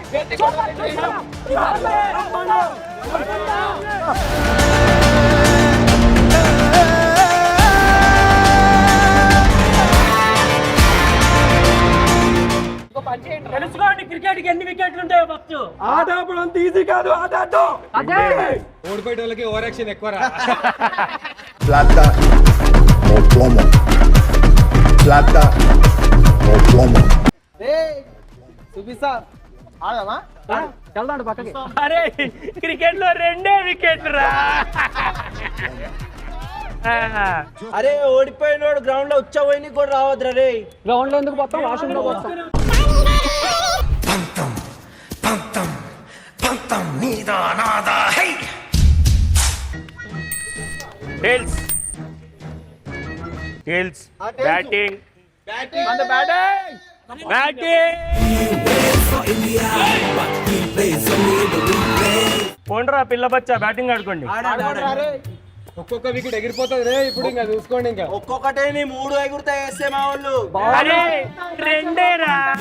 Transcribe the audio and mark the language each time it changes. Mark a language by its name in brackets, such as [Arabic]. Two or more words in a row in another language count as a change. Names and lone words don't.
[Telugu] తెలుసుకోండి క్రికెట్ కి ఎన్ని వికెట్లు ఉంటాయో ఫస్ట్ ఆట అప్పుడు అంత ఈజీ కాదు ఆట ఓడిపోయే వాళ్ళకి [English] over action [Telugu] ఎక్కువ [Spanish] plata o plomo, plata o plomo. [Telugu] సుబిసా ఆడమా వెళ్దాం పక్కకి అరే క్రికెట్ లో రెండే వికెట్లు రా అరే ఓడిపోయినోడు గ్రౌండ్ లో ఉచ్చపోయి కూడా రావద్దురా రే గ్రౌండ్ లో ఎందుకు పోతాం వాష్రూమ్ లో పోతాం [English] tails tails batting on the batting [Telugu] పోండ్రా పిల్ల బచ్చా బ్యాటింగ్ ఆడుకోండి ఒక్కొక్క వికెట్ ఎగిరిపోతుంది రే ఇప్పుడు ఇంకా చూసుకోండి ఇంకా ఒక్కొక్కటే నీ 3 ఎగురుతా వేస్తే మా వాళ్ళు అరే రెండేరా